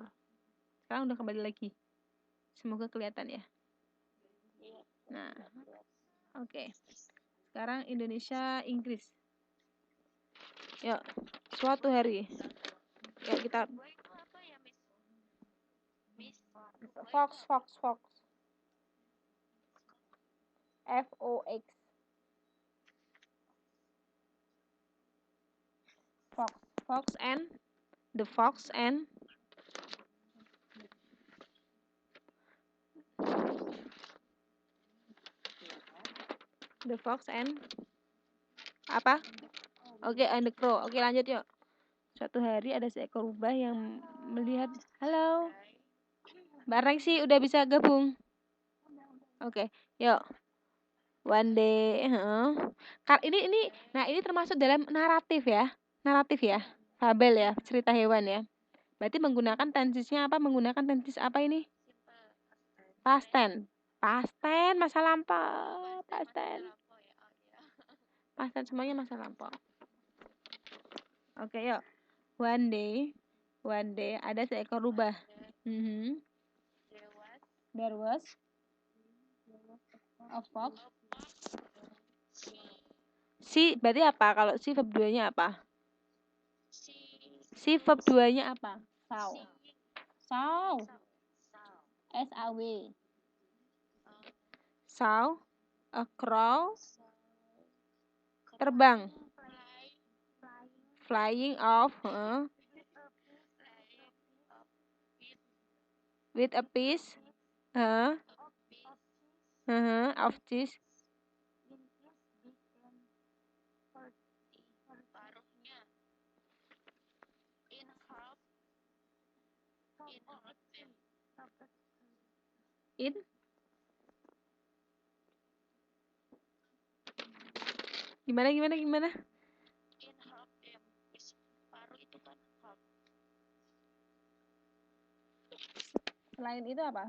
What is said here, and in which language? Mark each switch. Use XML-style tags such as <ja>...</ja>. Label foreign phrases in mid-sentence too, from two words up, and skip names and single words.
<id>Sekarang udah kembali lagi. Semoga kelihatan ya. Nah, oke. Sekarang Indonesia, Inggris. Yuk, suatu hari. Yuk kita.</id> <en>Fox. Fox. Fox and the fox and the fox and apa?</en> <id>Oke,</id> <en>and the crow.</en> <id>Oke, lanjut yuk. Suatu hari ada seekor rubah yang melihat. Halo. Bareng sih udah bisa gabung. Oke, yuk.</id> <en>One day,</en> <id>ini termasuk dalam naratif ya, fabel ya, cerita hewan ya. Berarti menggunakan tensisnya apa? Menggunakan tensis apa ini?</id> <en>Past tense,</en> <id>masa lampau,</id> <en>past tense</en> <id>semuanya masa lampau. Oke, yuk.</id> <en>One day</en> <id>ada seekor rubah.</id> <en>There was a fox.</en> <id>Si berarti apa? Kalau si verb 2-nya apa? Si verb 2-nya apa?</id> <en>Saw. S-A-W. Saw a crow terbang. Flying off with a piece of cheese.</en> <id>In gimana? Selain itu apa?</id>